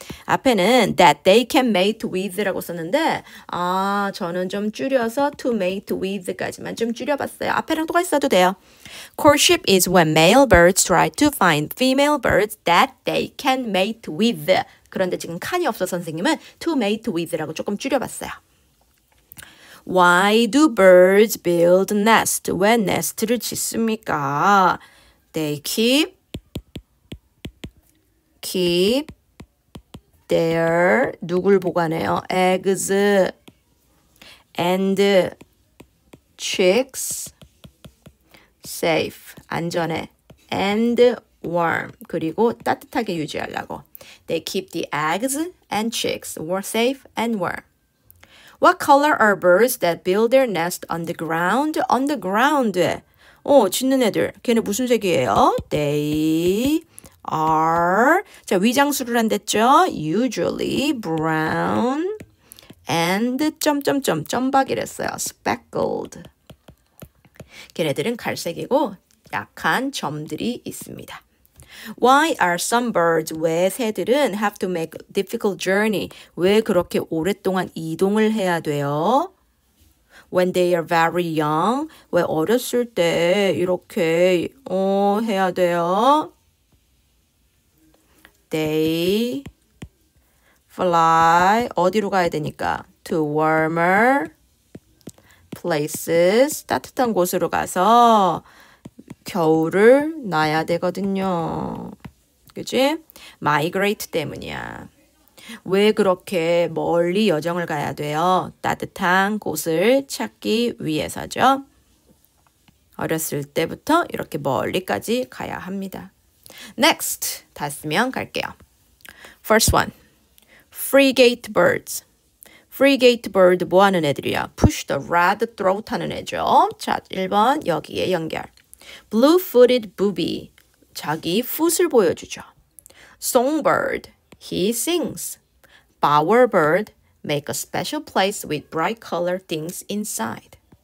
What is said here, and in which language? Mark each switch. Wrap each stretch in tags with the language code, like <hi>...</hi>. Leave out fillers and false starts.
<ko>앞에는</ko> <en>that they can mate with</en> <ko>라고 썼는데 저는 좀 줄여서 to mate with까지만 좀 줄여봤어요. 앞에랑 똑같이 써도 돼요.</ko> <en>Courtship is when male birds try to find female birds that they can mate with.</en> <ko>그런데 지금 can이 없어서 선생님은</ko> <en>to mate with</en> <ko>라고 조금 줄여봤어요.</ko> <en>Why do birds build nest?</en> <ko>왜 nest를 짓습니까?</ko> <en>They keep their</en> <ko>누굴 보관해요?</ko> <en>eggs and chicks safe 안전해 and warm</en> <ko>그리고 따뜻하게 유지하려고</ko> <en>They keep the eggs and chicks safe and warm. What color are birds that build their nest on the ground? On the ground.</en> <ko>짓는 애들. 걔네 무슨 색이에요? They are. 자, 위장수를 한댔죠? Usually brown and 점박이랬어요.</ko> <en>speckled.</en> <ko>걔네들은 갈색이고 약한 점들이 있습니다.</ko> <en>Why are some birds,</en> <ko>왜 새들은</ko> <en>have to make a difficult journey,</en> <ko>왜 그렇게 오랫동안 이동을 해야 돼요?</ko> <en>When they are very young,</en> <ko>왜 어렸을 때 이렇게 해야 돼요?</ko> <en>They fly,</en> <ko>어디로 가야 되니까?</ko> <en>To warmer places,</en> <ko>따뜻한 곳으로 가서 겨울을 나야 되거든요. 그치? migrate 때문이야. 왜 그렇게 멀리 여정을 가야 돼요? 따뜻한 곳을 찾기 위해서죠. 어렸을 때부터 이렇게 멀리까지 가야 합니다. Next, 다 쓰면 갈게요.</ko> <en>First one, frigate birds.</en> <ko>frigate bird 뭐 하는 애들이야?</ko> <en>push the red throat</en> <ko>하는 애죠. 자, 1번 여기에 연결. blue-footed booby, 자기 풋을 보여주죠.</ko> <en>songbird, he sings. bowerbird, make a special place with bright colored things inside.</en>